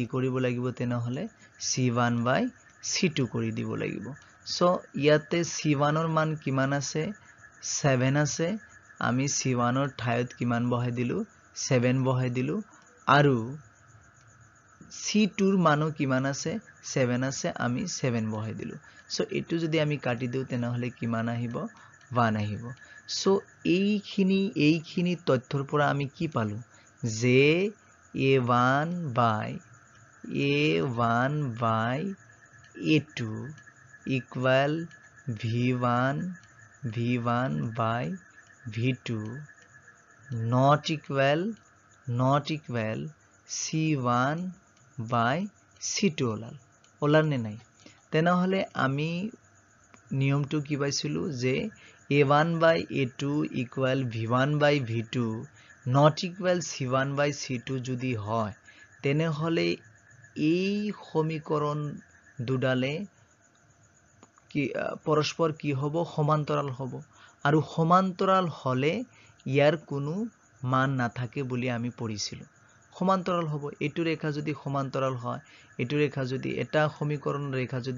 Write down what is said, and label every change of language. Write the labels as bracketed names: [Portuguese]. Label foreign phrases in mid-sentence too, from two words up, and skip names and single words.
[Assamese] কৰিব লাগিব তেনে হলে c1/c2 কৰি দিব লাগিব সো ইয়াতে c1 ৰ মান কিমান আছে 7 আছে আমি c1 ৰ ঠাইত কিমান বহাই দিলো 7 বহাই দিলো আৰু c2 ৰ মানো কিমান আছে 7 আছে আমি 7 বহাই দিলো সো এটো যদি আমি কাটি দিও তেনে হলে কিমান আহিব 1 আহিব সো এইখিনি তথ্যৰ পৰা আমি কি পালো যে [English] a1/a2 equal v1/v2 not equal c1/c2 [Assamese] ওলাল নে নাই তেনে হলে আমি নিয়মটো কি পাইছিলো যে [English] a1/a2 equal v1/v2 not equal c1/c2 [Assamese] যদি হয় তেনে হলে এই সমীকৰণ দুডালে কি পৰস্পৰ কি হ'ব সমান্তৰাল হ'ব আৰু সমান্তৰাল হলে ইয়াৰ কোনো মান নাথাকে বুলি আমি পঢ়িছিলো সমান্তৰাল হ'ব এটো ৰেখা যদি সমান্তৰাল হয় এটো ৰেখা যদি এটা সমীকৰণ ৰেখা যদি